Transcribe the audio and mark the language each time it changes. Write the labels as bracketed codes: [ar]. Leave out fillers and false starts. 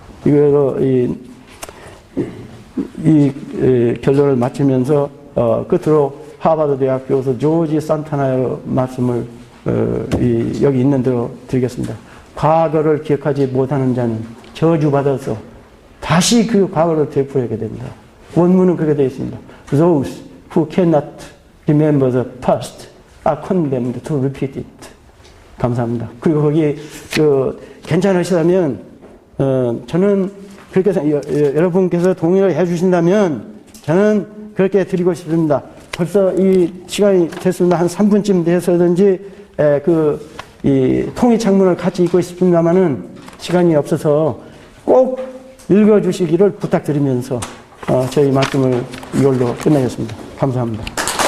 [ko] 이거 이 결론을 마치면서 끝으로 하버드 대학 교수 조지 산타나의 말씀을 여기 있는 대로 드리겠습니다. 과거를 기억하지 못하는 자는 저주받아서 다시 그 과거를 되풀이하게 됩니다. 원문은 그렇게 되어 있습니다. [en] Those who cannot remember the past are condemned to repeat it. [ko] 감사합니다. 그리고 거기 괜찮으시다면 저는 그렇게 여러분께서 동의를 해주신다면 저는 그렇게 드리고 싶습니다. 벌써 이 시간이 됐습니다. 한 3분쯤 돼서든지 이 통일 창문을 같이 읽고 싶습니다만은 시간이 없어서 꼭 읽어주시기를 부탁드리면서 저희 말씀을 이걸로 끝내겠습니다. 감사합니다.